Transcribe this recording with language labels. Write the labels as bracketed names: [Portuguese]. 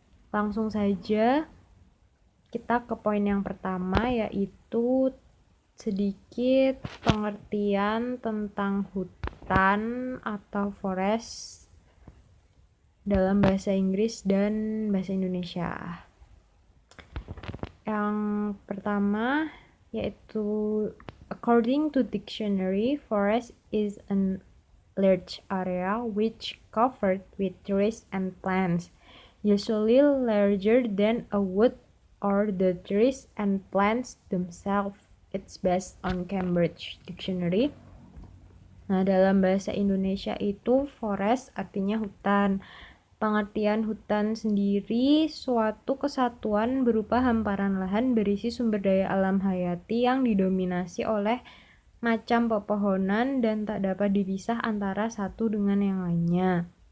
[Indonesian] Langsung saja kita ke poin yang pertama, yaitu sedikit pengertian tentang hutan atau forest dalam bahasa Inggris dan bahasa Indonesia. Yang pertama yaitu [English] according to dictionary, forest is an large area which covered with trees and plants, usually larger than a wood or the trees and plants themselves. It's based on Cambridge Dictionary. [Indonesian] Nah, dalam bahasa Indonesia itu forest artinya hutan. Pengertian hutan sendiri suatu kesatuan berupa hamparan lahan berisi sumber daya alam hayati yang didominasi oleh macam pepohonan dan tak dapat dipisah antara satu dengan yang lainnya.